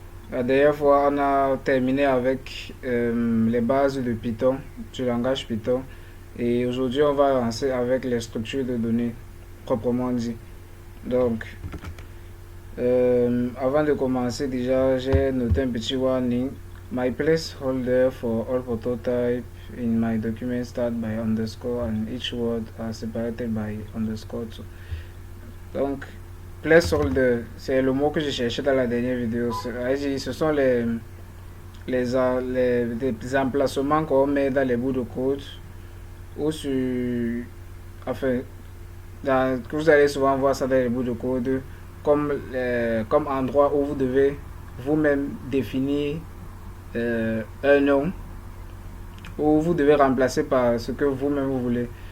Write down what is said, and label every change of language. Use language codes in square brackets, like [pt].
[fr] La dernière fois, on a terminé avec les bases de Python, du langage Python. Et aujourd'hui, on va lancer avec les structures de données, proprement dit. Donc, avant de commencer, déjà, j'ai noté un petit warning. [en] My placeholder for all prototype in my document start by underscore and each word are separated by underscore too. [fr] Donc, placeholder, c'est le mot que j'ai cherché dans la dernière vidéo. Ce sont les emplacements qu'on met dans les bouts de code ou sur. Enfin, que vous allez souvent voir ça dans les bouts de code comme endroit où vous devez vous-même définir un nom ou vous devez remplacer par ce que vous-même vous voulez.